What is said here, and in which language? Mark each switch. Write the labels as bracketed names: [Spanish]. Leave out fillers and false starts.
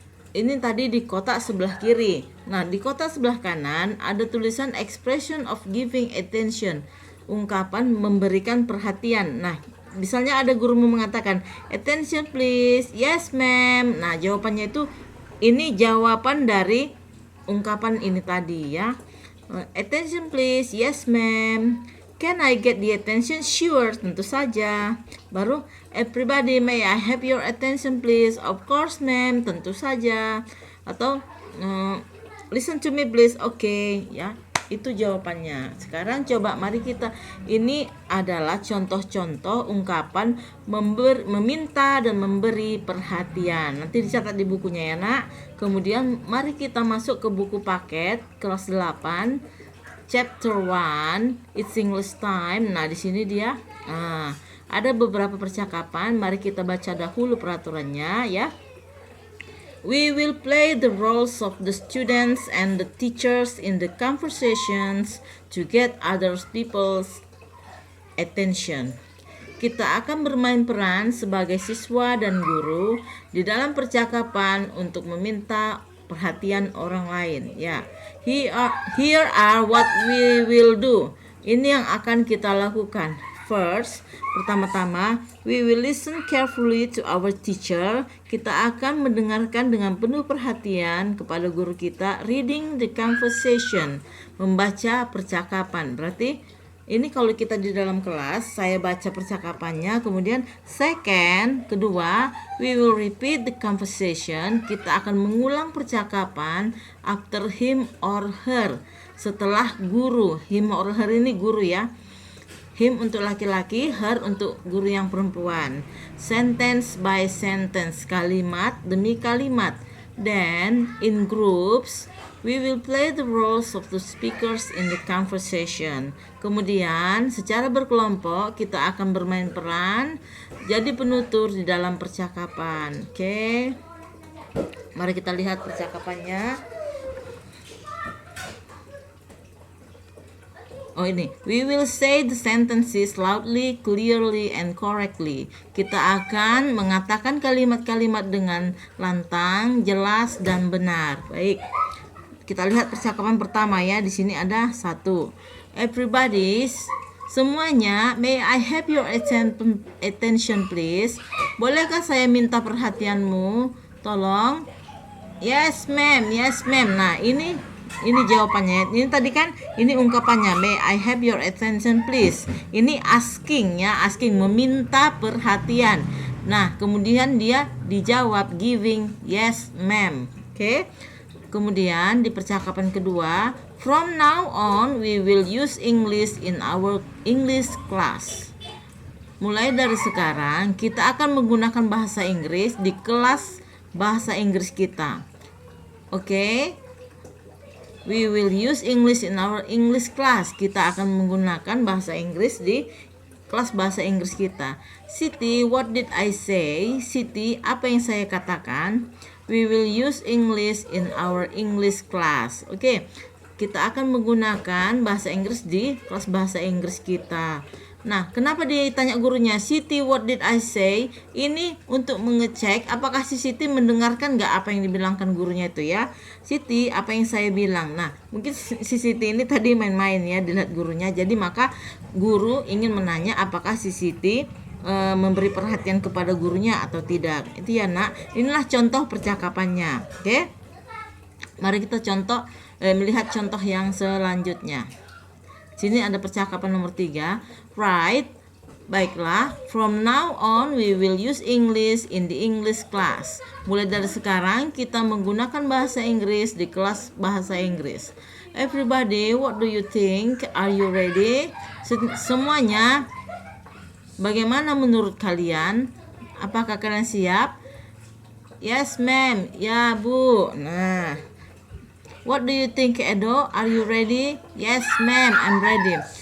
[Indonesian] Ini tadi di kotak sebelah kiri. Nah, di kotak sebelah kanan ada tulisan [English] expression of giving attention, [Indonesian] ungkapan memberikan perhatian. Nah, misalnya ada gurumu mengatakan [English] attention please, yes ma'am. [Indonesian] Nah, jawabannya itu ini jawaban dari ungkapan ini tadi ya. [English] Attention please, yes ma'am. Can I get the attention? Sure, [Indonesian] tentu saja. Baru [English] everybody may I have your attention please? Of course ma'am, [Indonesian] tentu saja. Atau [English] listen to me please? [Indonesian] Oke, ya. Itu jawabannya. Sekarang coba mari kita, ini adalah contoh-contoh ungkapan meminta dan memberi perhatian. Nanti dicatat di bukunya ya nak. Kemudian mari kita masuk ke buku paket kelas 8. Chapter 1, [English] it's English time. [Indonesian] Nah, di sini dia ada beberapa percakapan. Mari kita baca dahulu peraturannya ya. [English] We will play the roles of the students and the teachers in the conversations to get other people's attention. [Indonesian] Kita akan bermain peran sebagai siswa dan guru di dalam percakapan untuk meminta perhatian orang lain. Ya, [English] here are what we will do. [Indonesian] Ini yang akan kita lakukan. [English] First, [Indonesian] pertama-tama, [English] we will listen carefully to our teacher. [Indonesian] Kita akan mendengarkan dengan penuh perhatian kepada guru kita. [English] Reading the conversation, [Indonesian] membaca percakapan. Berarti ini kalau kita di dalam kelas, saya baca percakapannya. Kemudian [English] second, [Indonesian] kedua, [English] we will repeat the conversation. [Indonesian] Kita akan mengulang percakapan [English] after him or her. [Indonesian] Setelah guru, [English] him or her [Indonesian] ini guru ya. [English] Him [Indonesian] untuk laki-laki, [English] her [Indonesian] untuk guru yang perempuan. [English] Sentence by sentence, [Indonesian] kalimat demi kalimat. [English] Then, in groups, we will play the roles of the speakers in the conversation. [Indonesian] Kemudian, secara berkelompok, kita akan bermain peran jadi penutur di dalam percakapan. Oke. Mari kita lihat percakapannya. Oh ini, [English] we will say the sentences loudly, clearly, and correctly. [Indonesian] Kita akan mengatakan kalimat-kalimat dengan lantang, jelas, dan benar. Baik, kita lihat percakapan pertama ya. Di sini ada 1. [English] Everybody, [Indonesian] semuanya, [English] may I have your attention please? [Indonesian] Bolehkah saya minta perhatianmu? Tolong. [English] Yes ma'am, yes ma'am. [Indonesian] Nah ini jawabannya. Ini tadi kan ini ungkapannya, [English] may I have your attention please. [Indonesian] Ini asking ya, asking meminta perhatian. Nah, kemudian dia dijawab giving [English] yes ma'am. [Indonesian] Oke. [English] Kemudian di percakapan kedua, from now on we will use English in our English class. [Indonesian] Mulai dari sekarang kita akan menggunakan bahasa Inggris di kelas bahasa Inggris kita. Oke. [English] We will use English in our English class. [Indonesian] Kita akan menggunakan bahasa Inggris di kelas bahasa Inggris kita. [English] Siti, what did I say? Siti, [Indonesian] apa yang saya katakan? [English] We will use English in our English class. [Indonesian] Oke, kita akan menggunakan bahasa Inggris di kelas bahasa Inggris kita. Nah, kenapa ditanya gurunya, Siti, [English] what did I say? [Indonesian] Ini untuk mengecek apakah si Siti mendengarkan nggak apa yang dibilangkan gurunya itu ya. Siti, apa yang saya bilang? Nah, mungkin si Siti ini tadi main-main ya, dilihat gurunya. Jadi maka guru ingin menanya apakah si Siti memberi perhatian kepada gurunya atau tidak. Itu ya nak. Inilah contoh percakapannya. Oke? Mari kita melihat contoh yang selanjutnya. Sini ada percakapan nomor 3. [English] Right, [Indonesian] baiklah. [English] From now on we will use English in the English class. [Indonesian] Mulai dari sekarang kita menggunakan bahasa Inggris di kelas bahasa Inggris. [English] Everybody, what do you think? Are you ready? [Indonesian] Semuanya, bagaimana menurut kalian? Apakah kalian siap? [English] Yes, ma'am. [Indonesian] Ya, Bu. Nah, [English] what do you think, Edo? Are you ready? Yes, ma'am, I'm ready.